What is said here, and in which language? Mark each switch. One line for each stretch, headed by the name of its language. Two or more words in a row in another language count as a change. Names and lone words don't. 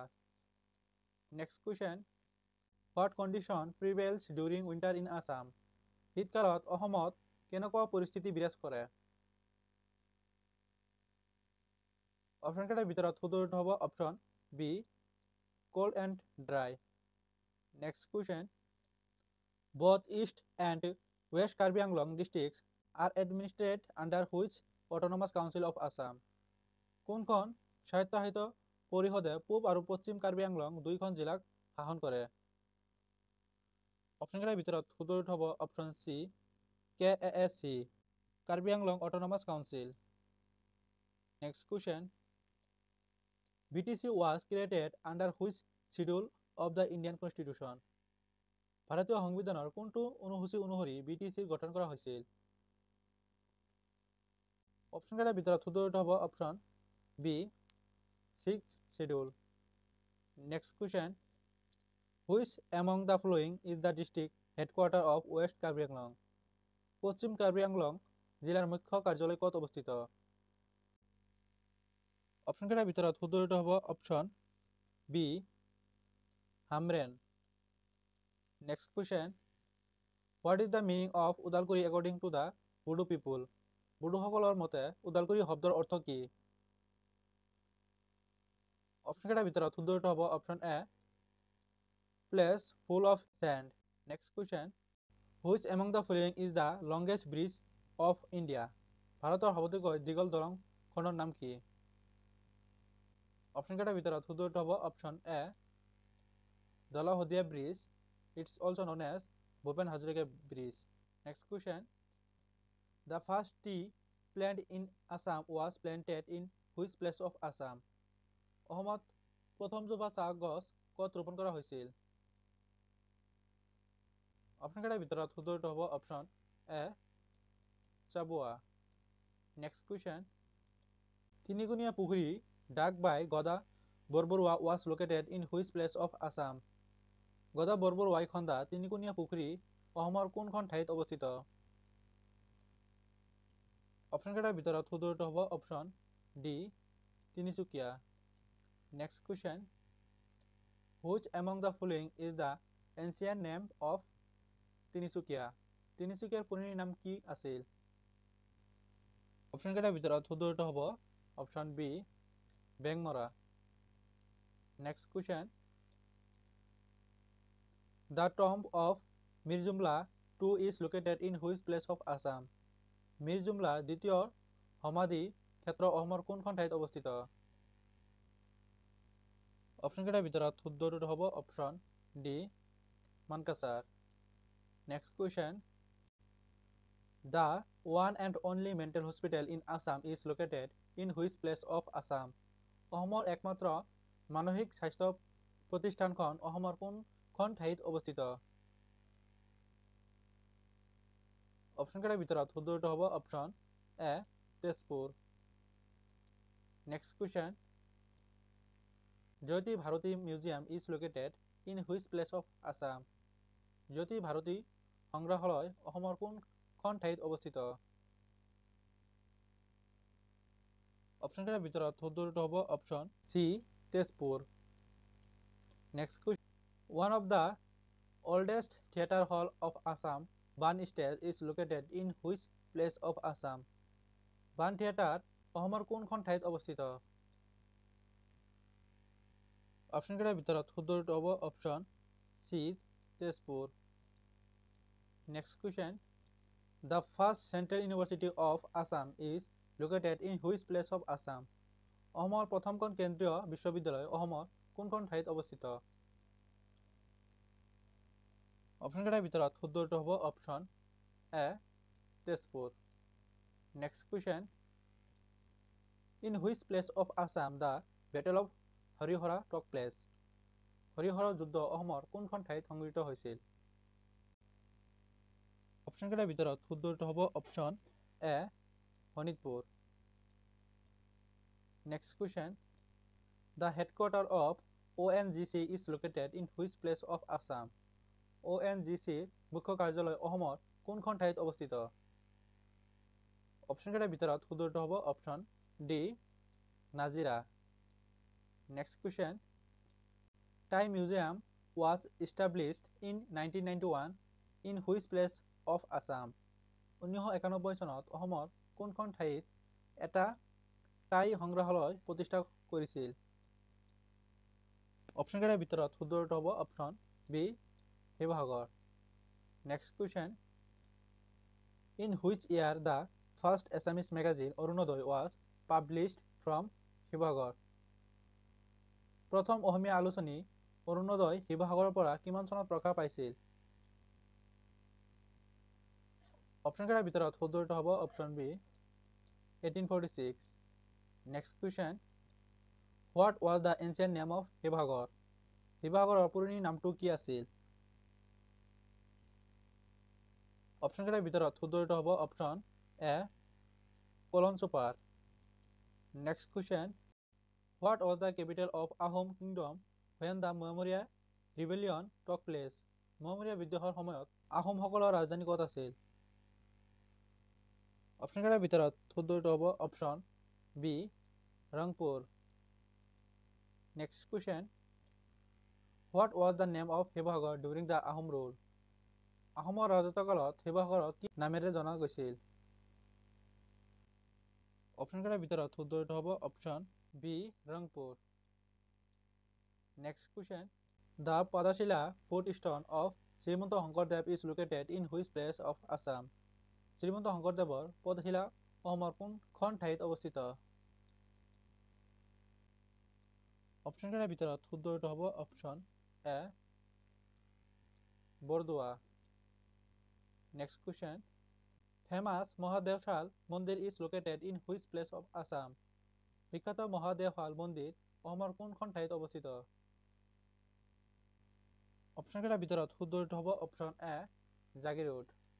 English: Next question, what condition prevails during winter in Assam?
Assamese: শীতকালত অসমত কেনেকুৱা পৰিস্থিতি বিৰাজ কৰে? অপশন কেইটাৰ ভিতৰত শুদ্ধ উত্তৰ হ'ব
English: option B cold and dry. Next question, both East and West Karbi Anglong districts are administered under which autonomous council of Assam?
Assamese: কোনখন স্বায়ত্তশাসিত পৰিষদে পূব আৰু পশ্চিম কাৰ্বি আংলং দুইখন জিলাক শাসন কৰে? অপশন কেইটাৰ ভিতৰত শুদ্ধ উত্তৰ হ'ব
English: option C KAAC Karbi Anglong Autonomous Council. Next question, BTC was created under which schedule of the Indian Constitution?
Assamese: ভাৰতীয় সংবিধানৰ কোনটো অনুসূচী অনুসৰি BTC গঠন কৰা হৈছিল? অপশন কেইটাৰ ভিতৰত শুদ্ধ উত্তৰ হ'ব
English: option B 6th schedule. Next question, which among the following is the district headquarter of West Karbi Anglong?
Assamese: পশ্চিম কাৰ্বি আংলং জিলাৰ মুখ্য কাৰ্যালয় ক'ত অৱস্থিত? অপশন কেইটাৰ ভিতৰত শুদ্ধ উত্তৰ হ'ব
English: option B
Assamese: হামৰেন।
English: Next question, what is the meaning of Udalguri according to the Bodo people?
Assamese: বড়োসকলৰ মতে উদালগুৰি শব্দৰ অৰ্থ কি? অপশন কেইটাৰ ভিতৰত শুদ্ধ উত্তৰ হ'ব
English: option A place full of sand. Next question, which among the following is the longest bridge of India?
Assamese: ভাৰতৰ সবাতোকৈ দীঘল দলংখনৰ নাম কি? অপশ্যন কেইটাৰ ভিতৰত শুদ্ধ উত্তৰ হ'ব
English: option A
Assamese: দলহদীয়া ব্ৰিজ।
English: It's also known as Bhupen Hazarika Bridge. Next question. The first tea plant in Assam was planted in which place of Assam?
Assamese: অসমত প্ৰথম জোপা চাহ গছ ক'ত ৰোপণ কৰা হৈছিল? অপশ্যন কেইটাৰ ভিতৰত শুদ্ধ উত্তৰ হ'ব
English: option A
Assamese: চাবুৱা।
English: Next question. তিনিকুণীয়া পুখুৰী dug by গদা বৰবৰুৱা was located in which place of Assam?
Assamese: গদা বৰবৰুৱাই খন্দা তিনিকুণীয়া পুখুৰী অসমৰ কোনখন ঠাইত অৱস্থিত? অপশ্যন কেইটাৰ ভিতৰত শুদ্ধ উত্তৰ হ'ব
English: option D
Assamese: তিনিচুকীয়া।
English: Next question. Which among the following is the ancient name of তিনিচুকীয়া?
Assamese: তিনিচুকীয়াৰ পুৰণি নাম কি আছিল? অপশ্যন কেইটাৰ ভিতৰত শুদ্ধ উত্তৰ হ'ব
English: option B
Assamese: বেংমৰা।
English: Next question. The tomb of Mir Jumla II is located in which place of Assam?
Assamese: মিৰ জুমলা দ্বিতীয় সমাধি ক্ষেত্ৰ অসমৰ কোনখন ঠাইত অৱস্থিত? অপশ্যন কেইটাৰ ভিতৰত শুদ্ধ উত্তৰ হ'ব
English: option D
Assamese: মানকাছাৰ।
English: Next question. The one and only mental hospital in Assam is located in which place of Assam?
Assamese: অসমৰ একমাত্ৰ মানসিক স্বাস্থ্য প্ৰতিষ্ঠানখন অসমৰ কোনখন ঠাইত অৱস্থিত? অপশ্যন কেইটাৰ ভিতৰত শুদ্ধ উত্তৰ হ'ব
English: option A
Assamese: তেজপুৰ।
English: Next question. জ্যোতি ভাৰতী মিউজিয়াম is located in which place of Assam?
Assamese: জ্যোতি ভাৰতী সংগ্ৰহালয় অসমৰ কোনখন ঠাইত অৱস্থিত? অপশ্যন কেইটাৰ ভিতৰত শুদ্ধ উত্তৰ হ'ব
English: option C
Assamese: তেজপুৰ।
English: Next question. One of the oldest theatre hall of Assam, Ban Stage, is located in which place of Assam?
Assamese: বান থিয়েটাৰ অসমৰ কোনখন ঠাইত অৱস্থিত? অপশ্যন কেইটাৰ ভিতৰত শুদ্ধ উত্তৰ হ'ব
English: option C
Assamese: তেজপুৰ।
English: Next question. The first Central University of Assam is located in which place of Assam?
Assamese: অসমৰ প্ৰথমখন কেন্দ্ৰীয় বিশ্ববিদ্যালয় অসমৰ কোনখন ঠাইত অৱস্থিত? অপশ্যন কেইটাৰ ভিতৰত শুদ্ধ উত্তৰ হ'ব
English: option A
Assamese: তেজপুৰ।
English: Next question. In which place of Assam the Battle of হৰিহৰা took place?
Assamese: হৰিহৰৰ যুদ্ধ অসমৰ কোনখন ঠাইত সংঘটিত হৈছিল? অপশ্যন কেইটাৰ ভিতৰত শুদ্ধ উত্তৰ হ'ব
English: option A
Assamese: শোণিতপুৰ।
English: Next question. The headquarter of ONGC is located in which place of Assam?
Assamese: ONGC মুখ্য কাৰ্যালয় অসমৰ কোনখন ঠাইত অৱস্থিত? অপশ্যন কেইটাৰ ভিতৰত শুদ্ধ উত্তৰ হ'ব
English: option D
Assamese: নাজিৰা।
English: Next question. Thai Museum was established in 1991 in which place of Assam?
Assamese: 1991 চনত অসমৰ কোনখন ঠাইত এটা টাই সংগ্ৰহালয় প্ৰতিষ্ঠা কৰিছিল? অপশ্যন কেইটাৰ ভিতৰত শুদ্ধ উত্তৰ হ'ব
English: option B
Assamese: শিৱসাগৰ।
English: Next question. In which year the first Assamese magazine Arunodai was published from শিৱসাগৰ?
Assamese: প্ৰথম অসমীয়া আলোচনী অৰুণোদয় শিৱসাগৰৰ পৰা কিমান চনত প্ৰকাশ পাইছিল? অপশ্যন কেইটাৰ ভিতৰত শুদ্ধ উত্তৰ হ'ব
English: option B
Assamese: 1846।
English: Next question. What was the ancient name of শিৱসাগৰ?
Assamese: শিৱসাগৰৰ পুৰণি নামটো কি আছিল? অপশ্যন কেইটাৰ ভিতৰত শুদ্ধ উত্তৰ হ'ব
English: option A
Assamese: কলনচুপাৰ।
English: Next question. What was the capital of Ahom Kingdom when the Maurya rebellion took place?
Assamese: মৌৰ্য বিদ্ৰোহৰ সময়ত আহোমসকলৰ ৰাজধানী ক'ত আছিল? অপশ্যন কেইটাৰ ভিতৰত শুদ্ধ উত্তৰ হ'ব
English: option B
Assamese: ৰংপুৰ।
English: Next question. What was the name of শিৱসাগৰ during the Ahom rule?
Assamese: আহোমৰ ৰাজত্বকালত শিৱসাগৰক কি নামেৰে জনা গৈছিল? অপশ্যন কেইটাৰ ভিতৰত শুদ্ধ উত্তৰ হ'ব
English: option B
Assamese: ৰংপুৰ।
English: Next question. The Padashila footstone of শ্ৰীমন্ত শংকৰদেৱ is located in which place of Assam?
Assamese: শ্ৰীমন্ত শংকৰদেৱৰ পদশিলা অসমৰ কোনখন ঠাইত অৱস্থিত? অপশ্যনকেইটাৰ ভিতৰত শুদ্ধ উত্তৰ হ'ব
English: option A
Assamese: বৰদোৱা।
English: Next question. Famous Mahadeoshal Mandir is located in which place of Assam?
Assamese: বিখ্যাত মহাদেওশাল মন্দিৰ অসমৰ কোনখন ঠাইত অৱস্থিত? অপশ্যনকেইটাৰ ভিতৰত শুদ্ধ উত্তৰ হ'ব
English: option A
Assamese: জাগিৰোড।